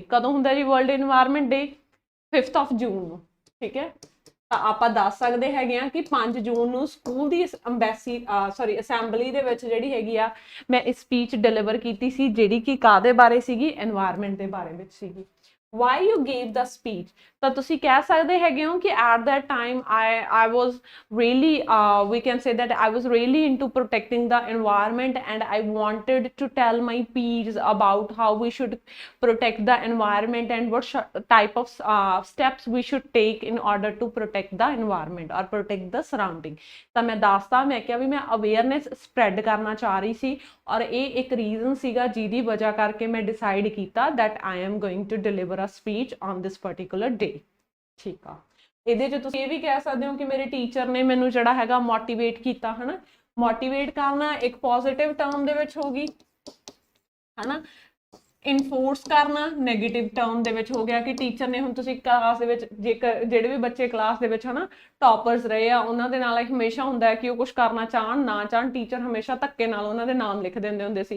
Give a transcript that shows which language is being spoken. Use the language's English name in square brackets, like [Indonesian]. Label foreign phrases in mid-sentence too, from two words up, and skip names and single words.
[Punjabi] ਕਦੋਂ ਹੁੰਦਾ ਜੀ ਵਰਲਡ এনवायरमेंट ਡੇ? 5 ਜੂਨ ਨੂੰ, ਠੀਕ ਹੈ। ਤਾਂ ਆਪਾਂ ਦੱਸ ਸਕਦੇ ਹੈਗੇ ਆ ਕਿ 5 ਜੂਨ ਨੂੰ ਸਕੂਲ ਦੀ ਅਸੈਂਬਲੀ ਦੇ ਵਿੱਚ ਜਿਹੜੀ ਹੈਗੀ ਆ ਮੈਂ ਇਹ [English] speech deliver [Punjabi] ਕੀਤੀ ਸੀ ਜਿਹੜੀ ਕਿ ਕਾਹਦੇ ਬਾਰੇ ਸੀਗੀ, এনवायरमेंट ਦੇ ਬਾਰੇ ਵਿੱਚ ਸੀਗੀ। [English] why you gave the speech। [Punjabi] ਤਾਂ ਤੁਸੀਂ ਕਹਿ ਸਕਦੇ ਹੈਗੇ ਹੋ ਕਿ [English] at that time I was really we can say that I was really into protecting the environment and I wanted to tell my peers about how we should protect the environment and what type of steps we should take in order to protect the environment or protect the surrounding। [Punjabi] ਤਾਂ ਮੈਂ ਦੱਸਦਾ, ਮੈਂ ਕਿਹਾ ਵੀ ਮੈਂ [English] awareness spread [Punjabi] ਕਰਨਾ ਚਾਹ ਰਹੀ ਸੀ ਔਰ ਇਹ ਇੱਕ ਰੀਜ਼ਨ ਸੀਗਾ ਜਿਹਦੀ ਵਜ੍ਹਾ ਕਰਕੇ ਮੈਂ ਡਿਸਾਈਡ ਕੀਤਾ [English] that I am going to deliver a speech on this particular day, [Punjabi] ਠੀਕ ਆ। ਇਹਦੇ 'ਚ ਤੁਸੀਂ ਇਹ ਵੀ ਕਹਿ ਸਕਦੇ ਹੋ ਕਿ ਮੇਰੇ ਟੀਚਰ ਨੇ ਮੈਨੂੰ ਜਿਹੜਾ ਹੈਗਾ ਮੋਟੀਵੇਟ ਕੀਤਾ, ਹਨਾ। ਮੋਟੀਵੇਟ ਕਰਨਾ ਇੱਕ [English] positive term [Punjabi] ਦੇ ਵਿੱਚ ਹੋਗੀ, ਹਨਾ। ਇਨਫੋਰਸ ਕਰਨਾ [English] negative term [Punjabi] ਦੇ ਵਿੱਚ ਹੋ ਗਿਆ ਕਿ ਟੀਚਰ ਨੇ, ਹੁਣ ਤੁਸੀਂ ਕਲਾਸ ਦੇ ਵਿੱਚ ਜੇਕਰ ਜਿਹੜੇ ਵੀ ਬੱਚੇ ਕਲਾਸ ਦੇ ਵਿੱਚ ਹਨਾ ਟੌਪਰਸ ਰਹੇ ਆ ਉਹਨਾਂ ਦੇ ਨਾਲ ਹਮੇਸ਼ਾ ਹੁੰਦਾ ਹੈ ਕਿ ਉਹ ਕੁਛ ਕਰਨਾ ਚਾਹਣ ਨਾ ਚਾਹਣ, ਟੀਚਰ ਹਮੇਸ਼ਾ ਧੱਕੇ ਨਾਲ ਉਹਨਾਂ ਦੇ ਨਾਮ ਲਿਖ ਦਿੰਦੇ ਹੁੰਦੇ ਸੀ।